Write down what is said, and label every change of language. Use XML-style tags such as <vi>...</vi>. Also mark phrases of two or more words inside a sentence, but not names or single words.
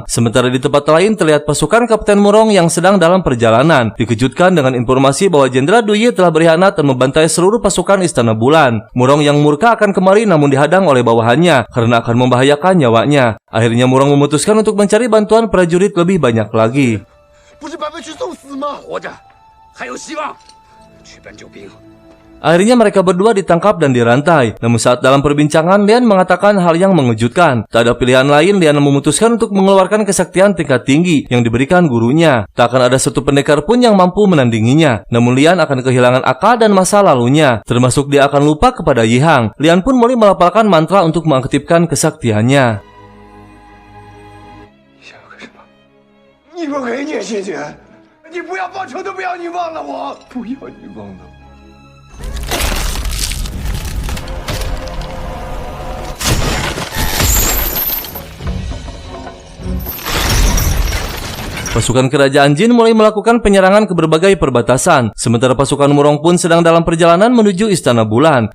<id>Sementara di tempat lain terlihat pasukan Kapten Murong yang sedang dalam perjalanan dikejutkan dengan informasi bahwa Jenderal Du Yi telah berkhianat dan membantai seluruh pasukan Istana Bulan. Murong yang murka akan kemari namun dihadang oleh bawahannya karena akan membahayakan nyawanya. Akhirnya Murong memutuskan untuk mencari bantuan prajurit lebih banyak lagi.</id> <zh>不是白白去送死吗？活着还有希望，去搬救兵。</zh> <id>Akhirnya mereka berdua ditangkap dan dirantai. Namun saat dalam perbincangan, Lian mengatakan hal yang mengejutkan. Tak ada pilihan lain, Lian memutuskan untuk mengeluarkan kesaktian tingkat tinggi yang diberikan gurunya. Tak akan ada satu pendekar pun yang mampu menandinginya. Namun Lian akan kehilangan akal dan masa lalunya. Termasuk dia akan lupa kepada Yihang. Lian pun mulai melafalkan mantra untuk mengaktifkan kesaktiannya.</id> <zh>想要干什么？你不给你谢谢，你不要报仇都不要你忘了我，不要你忘了我。</zh> <id>Pasukan kerajaan Jin mulai melakukan penyerangan ke berbagai perbatasan. Sementara pasukan Murong pun sedang dalam perjalanan menuju Istana Bulan.</id>